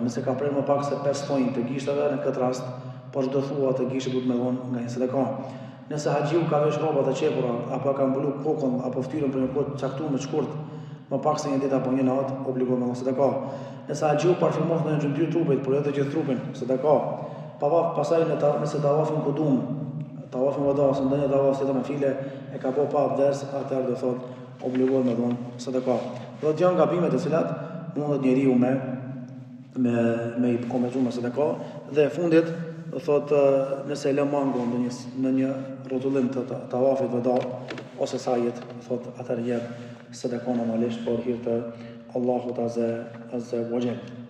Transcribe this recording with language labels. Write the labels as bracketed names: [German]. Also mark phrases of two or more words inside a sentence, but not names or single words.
[Albanian] Nëse ka prer më pak se 5 tonjë të gishtave, në këtë rast, po çdo thua të gishtit duhet me dhon nga një sadaka. Nëse haxhiu ka vesh rroba të qepura apo ka mbulu kokën apo fytyrën për një kohë të caktuar me shkurt, më pak se një ditë apo një natë, obligohet me dhon sadaka. Nëse haxhiu parfumon në gjymtyr trupit, por jo të gjithë trupin, sadaka. Pastaj nëse tawafin qudum, tawafin wada ose ndonjë tawaf tjetër me file e ka pa abdes, atëherë do thotë obligohet me dhon sadaka. Do të janë gabime të cilat mundet njeriu me i komentuar me sadaka dhe e fundit do thotë nëse lë mangun në një rrotullim të tawafit wada ose sajit, thotë atëherë jep sadaka normalisht për hir të Allahut [Arabic] عز وجل.